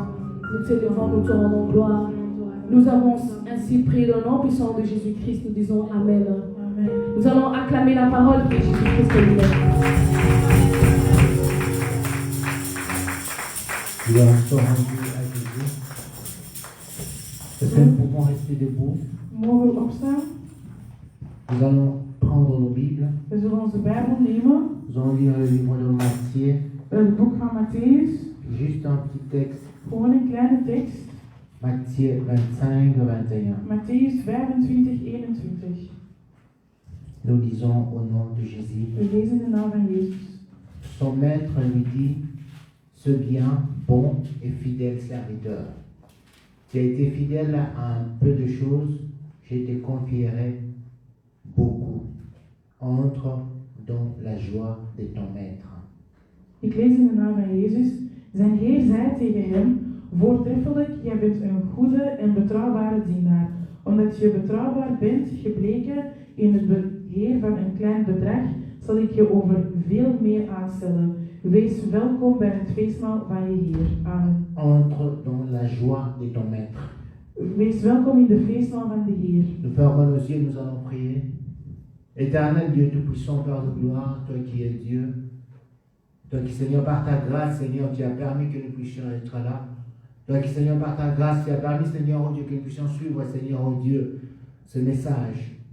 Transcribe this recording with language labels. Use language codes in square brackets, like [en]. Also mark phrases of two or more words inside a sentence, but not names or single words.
[fr] Nous t'élevons, nous te rendons gloire. Nous avons ainsi prié dans le nom puissant de Jésus-Christ. Nous disons Amen. Amen. Nous allons acclamer la parole de Jésus-Christ lui-même. Nous allons se rendre à Jésus. Est-ce que nous pouvons rester debout? [nl] Mogen we opstaan? [fr] Nous allons prendre nos Bibles. [nl] We zullen onze Bijbel nemen. [fr] Nous allons lire le livre de Matthieu. [nl] Het boek van Matthäus. [fr] Juste un petit texte. [nl] Gewoon een kleine tekst. [fr] Matthieu 25, 21. [nl] Matthäus 25, 21. [fr] Nous lisons au nom de Jésus. [nl] We lezen de naam van Jezus. [fr] Son maître lui dit: ce bien, bon et fidèle serviteur. Tu as été fidèle à un peu de choses, je te confierai beaucoup. Entre dans la joie de ton maître. [nl] Ik lees in de naam van Jezus. Zijn Heer zei tegen hem: voortreffelijk, jij bent een goede en betrouwbare dienaar. Omdat je betrouwbaar bent gebleken in het beheer van een klein bedrag, zal ik je over veel meer aanstellen. Wees welkom bij het feestmaal van je Heer. Amen. [fr] Entre dans la joie de ton maître. [nl] Wees welkom in de feestmaal van de Heer. [fr] Nous fermons nos yeux, nous allons prier. Éternel Dieu Tout-Puissant, Père de gloire, toi qui es Dieu, toi qui, Seigneur, par ta grâce, Seigneur, tu as permis que nous puissions être là. Toi qui, Seigneur, par ta grâce, tu as permis, Seigneur, oh Dieu, que nous puissions suivre, Seigneur, oh Dieu, ce message.